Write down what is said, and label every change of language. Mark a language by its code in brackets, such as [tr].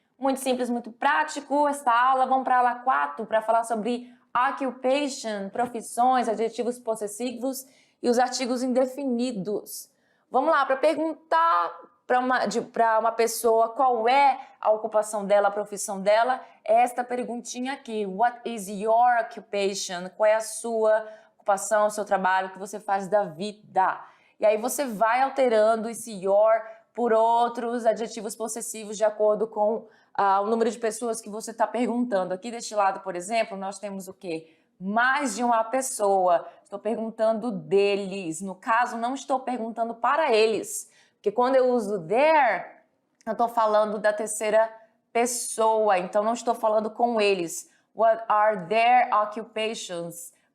[pt] Muito simples, muito prático esta aula. Vamos para a aula 4 para falar sobre occupation, profissões, adjetivos possessivos e os artigos indefinidos. Vamos lá, para perguntar para uma pessoa qual é a ocupação dela, a profissão dela, é esta perguntinha aqui. [en] What is your occupation? [pt] Qual é a sua ocupação, o seu trabalho, o que você faz da vida? E aí você vai alterando esse your por outros adjetivos possessivos de acordo com o número de pessoas que você está perguntando. Aqui deste lado, por exemplo, nós temos o quê? Mais de uma pessoa. Estou perguntando deles. No caso, não estou perguntando para eles. Porque quando eu uso their, eu estou falando da terceira pessoa. Então, não estou falando com eles. [en] What are their occupations?